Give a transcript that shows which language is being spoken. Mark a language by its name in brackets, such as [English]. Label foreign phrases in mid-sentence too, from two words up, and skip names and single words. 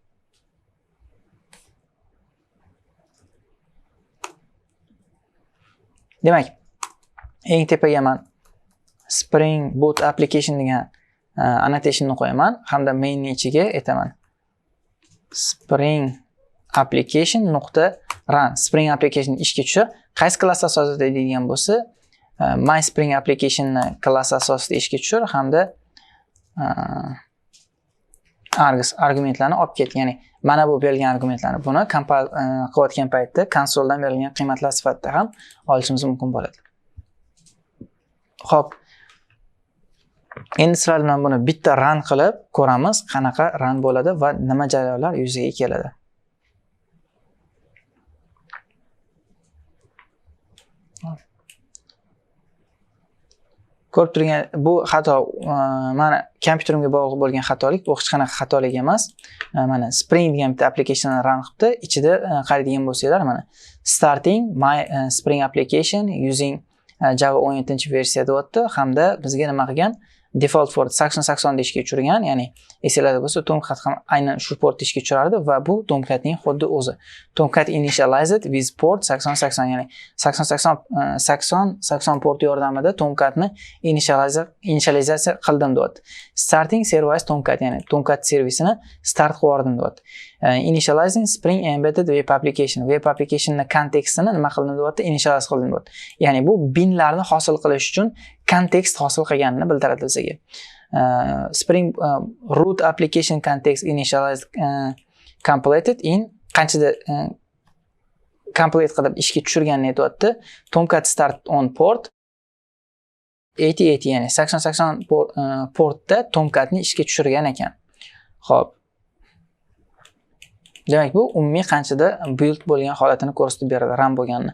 [Uzbek] Demak, eng tepaga men [English] Spring Boot application [Uzbek] degan annotationni qo'yaman hamda mainning ichiga aytaman Spring application.run Spring application ishga tushar. Qaysi klass asosida deydigan bo'lsa, [English] my Spring application [Uzbek] klass asosida ishga tushar hamda args argumentlarni olib ket. Ya'ni mana bu berilgan argumentlarni buni compile qilayotgan paytda konsoldan berilgan qiymatlar sifatida ham olishimiz mumkin bo'ladi. Xo'p. Endi sizlar bilan buni bitta run qilib ko'ramiz, qanaqa run bo'ladi va nima jarayonlar yuzaga keladi. Ko'rib turgan bu xato mana kompyuterimga bog'liq bo'lgan xatolik, bu hech qanaqa xatolik emas. Mana Spring degan bitta applikationni run qilibdi. Ichida qaraydigan bo'lsanglar, mana [English] starting my Spring application using Java [Uzbek] 17-versiya deyapti hamda bizga nima qilgan? Default port 8080 ishga tushirgan, ya'ni esinglarda bo'lsa Tomcat ham aynan shu port ishga tushirardi va bu Tomcatning xuddi o'zi. [English] Tomcat initialized with port 8080, [Uzbek] ya'ni 8080 port yordamida Tomcatni initializatsiya qildim deyapti. [English] Starting service Tomcat, [Uzbek] ya'ni Tomcat servisini start qildim deyapti. [English] Initializing Spring embedded web [Uzbek] applicationning kontekstini nima qildim deyapti? Initialize qildim deyapti. Ya'ni bu binlarni hosil qilish uchun kontekst hosil qilganini bildiradi bizga. [English] Spring root application context initialized completed in [Uzbek] qanchada complete qilib ishga tushirganini aytayapti. [English] Tomcat start on port 8080, [Uzbek] ya'ni 8080 portda Tomcatni ishga tushirgan ekan. Xo'p. Demak, bu umumiy qanchada build bo'lgan holatini ko'rsatib beradi, run bo'lganini.